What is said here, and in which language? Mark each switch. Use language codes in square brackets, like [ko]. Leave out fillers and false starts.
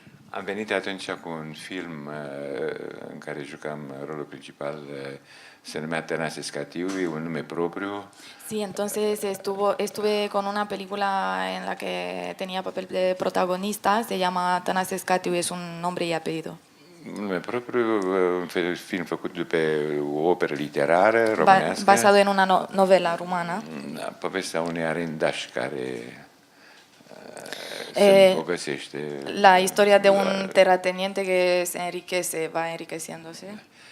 [ro] Am venit atunci cu un film în care jucam rolul principal, se numea Tănase Scatiui, un nume propriu. [es] Sí, entonces estuve con una película en la que tenía papel de protagonista, se llama Tănase Scatiu, es un nombre y apellido. [ro] Un nume propriu, un film făcut pe o operă literară românească. [es] Basado en una novela rumana. [ro] Povestea unui arendaș care se îmbogățește. [es] La historia de un terrateniente que se enriquece, va enriqueciéndose.